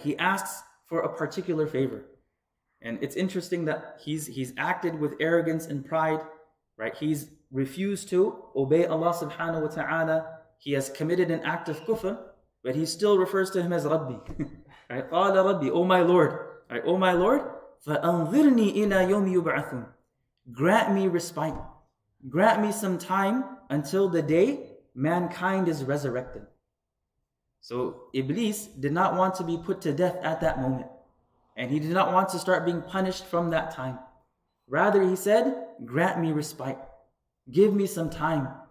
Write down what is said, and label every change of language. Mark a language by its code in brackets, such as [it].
[en] He asks for a particular favor. And it's interesting that he's acted with arrogance and pride. Right? He's refused to obey Allah subhanahu wa ta'ala. He has committed an act of kufr, but he still refers to him as Rabbi. Right? [ar] قَالَ رَبِّ, [en] O my Lord. Right? O my Lord, [ar] فَأَنظِرْنِي إِلَى يَوْمِ يُبْعَثُونَ. [en] Grant me respite. Grant me some time until the day mankind is resurrected. So Iblis did not want to be put to death at that moment. And he did not want to start being punished from that time. Rather, he said, grant me respite. Give me some time.